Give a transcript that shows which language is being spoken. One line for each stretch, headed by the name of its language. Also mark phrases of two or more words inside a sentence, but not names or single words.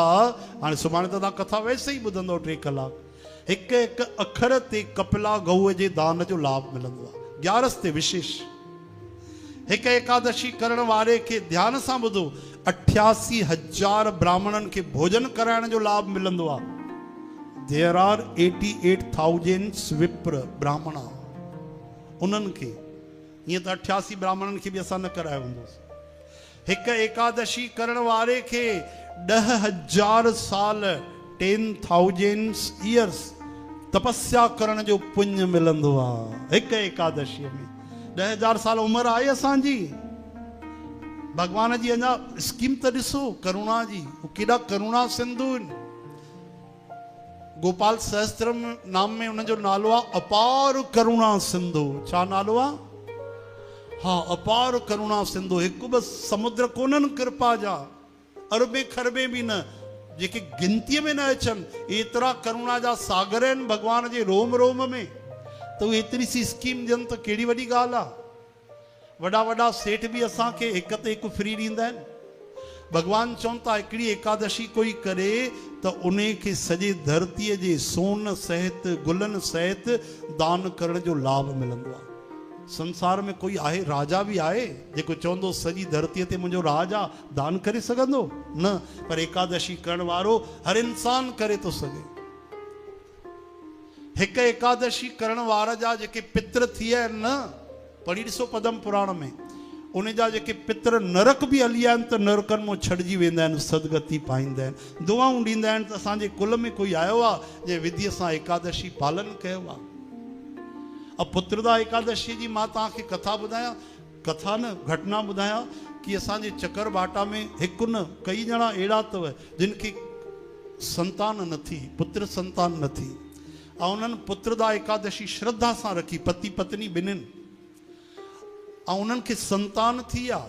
Sindhi: हाणे सुभाणे त तव्हां कथा वैसे ई ॿुधंदव 3 कलाक। हिकु हिकु अखर ते कपिला गऊअ जे दान जो लाभ मिलंदो आहे, 11 ते विशेष। हिकु एकादशी करण वारे खे, ध्यान सां ॿुधो, 88,000 ब्राह्मणनि खे भोजन कराइण जो लाभ मिलंदो आहे।
English: There are 88,000
Sindhi: विप्र ब्राह्मणा, उन्हनि खे, ईअं त 88 ब्राह्मणनि खे बि असां न करायो हूंदोसीं। हिकु एकादशी करण वारे खे 10,000 साल 10,000 years तपस्या करण जो पुण्य मिलंदो आहे हिकु एकादशीअ में। 10,000 साल उमिरि आहे असांजी। भगवान जी अञा स्कीम त ॾिसो, करुणा जी, केॾा करुणा सिंधु आहिनि। गोपाल सहस्त्रम नाम में उनजो नालो आहे अपार करुणा सिंधु। छा नालो आहे? हा, अपार करुणा सिंधु। हिकु बस समुद्र कोन्हनि कृपा जा, अरबे खरबे बि न, जेके गिनतीअ में न अचनि, एतिरा करुणा जा सागर आहिनि भगवान जे रोम रोम में। त उहे एतिरी सी स्कीम ॾियनि त कहिड़ी वॾी ॻाल्हि आहे। वॾा वॾा सेठ बि असांखे हिक ते हिकु फ्री ॾींदा आहिनि। भगवान चवनि था, हिकिड़ी एकादशी कोई करे त उन खे सॼे धरतीअ जे सोन सहित, गुलनि सहित दान करण जो लाभ मिलंदो आहे। संसार में कोई आहे, राजा बि आहे, जेको चवंदो सॼी धरतीअ ते मुंहिंजो राज आहे, दान करे सघंदो न? पर एकादशी करण वारो हर इंसान करे थो सघे। हिकु एकादशी करण वारा जा जेके पित्र थी विया आहिनि न, पढ़ी ॾिसो पद्म पुराण में, उन जा जेके पित्र नरक बि हली आहिनि त नरकनि मां छॾिजी वेंदा आहिनि, सदगति पाईंदा आहिनि, दुआऊं ॾींदा आहिनि। त असांजे कुल में कोई आयो आहे जंहिं विधीअ सां एकादशी पालन कयो आहे। अब पुत्रदा एकादशी जी मां तव्हांखे कथा ॿुधायां, कथा न घटना ॿुधायां कि असांजे चकर बाटा में हिकु न कई ॼणा अहिड़ा अथव जिन खे संतान न थी, पुत्र संतान न थी, ऐं उन्हनि पुत्रदा एकादशी श्रद्धा सां रखी, पति पत्नी ॿिन्हिनि, ऐं उन्हनि खे संतान थी आहे।